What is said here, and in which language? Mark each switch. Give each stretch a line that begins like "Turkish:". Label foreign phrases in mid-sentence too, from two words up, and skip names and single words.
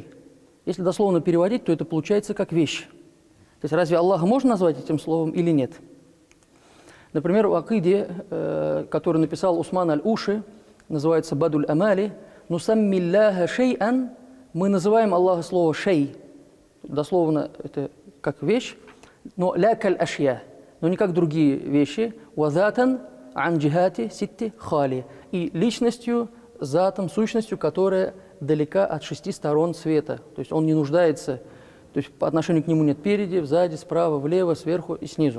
Russian: Если дословно переводить, то это получается как вещь. То есть разве Аллаха можно назвать этим словом или нет? Например, в акиде, который написал Усман аль-Уши, называется «Бадуль Амали»,
Arabic: «نسمي الله شيئا»,
Russian: мы называем Аллаха слово «шей». Дословно это как вещь, но
Arabic: «لا كالأشياء»,
Russian: но не как другие вещи.
Arabic: «وذاتا عن جهات الست خال»,
Russian: и личностью, затом, сущностью, которая далека от 6 сторон света. То есть он не нуждается, то есть по отношению к нему нет впереди, сзади, справа, влево, сверху и снизу.